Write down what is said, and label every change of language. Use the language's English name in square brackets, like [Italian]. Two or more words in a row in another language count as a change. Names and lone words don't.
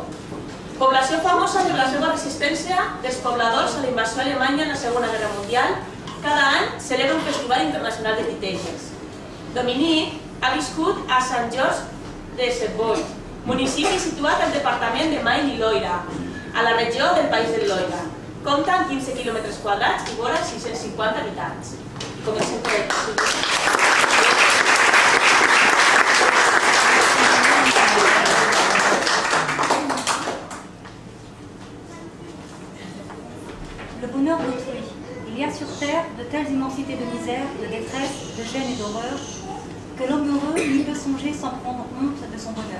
[Catalan] Població famosa per la seva resistència dels pobladors a la invasió alemanya en la Segona Guerra Mundial, cada any celebra un festival internacional de titelles. Dominique ha viscut a Sant Georges de Servois, municipi situat al departament de Maine-i-Loira, a la regió del País del Loira. Compta amb 15 quilòmetres quadrats i vora 650 habitants. Comencem per aquí. [French] Le bonheur d'autrui. Il y a sur terre de telles immensités de misère, de détresse, de gêne et d'horreur, que l'homme heureux n'y peut songer sans prendre honte de son bonheur.